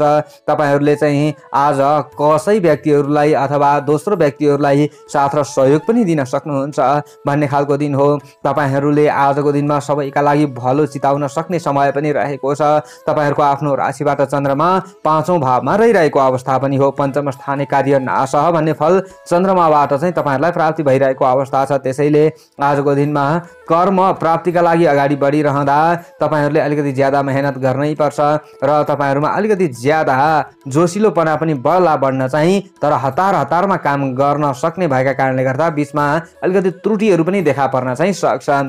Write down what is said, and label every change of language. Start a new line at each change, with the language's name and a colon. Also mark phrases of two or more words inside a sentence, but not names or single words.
Nepali: तपाईँहरूले चाहिँ आज कसै व्यक्तिहरूलाई अथवा दोस्रो व्यक्तिहरूलाई साथ र सहयोग पनि दिन सक्नुहुन्छ भन्ने खालको दिन हो। तपाईँहरूले आजको दिनमा सबैका लागि भलो चिताउन सक्ने समय पनि रहेको छ। तपाईँहरूको आफ्नो राशिबाट चन्द्रमा 5औं भावमा रहिरहेको अवस्था पनि हो।
Sanskrit: पञ्चम स्थाने कार्य नाशः
Nepali: भन्ने फल चन्द्रमाबाट चाहिँ तपाईँहरूलाई प्राप्ति भइरहेको अवस्था छ। त्यसैले आजको दिनमा कर्म प्राप्तिका लागि अगाडि बढिरहँदा तपाईँहरूले अलिकति ज्यादा मेहनत गर्नै पर्छ र तपाईँहरूमा अलिकति ज्यादा जोसिलोपना पनि बढ्न चाहिँ तर हतारमा काम गर्न सक्ने भएका कारणले गर्दा बीचमा अलिकति त्रुटिहरू पनि देखा पर्न चाहिँ सक्छन्।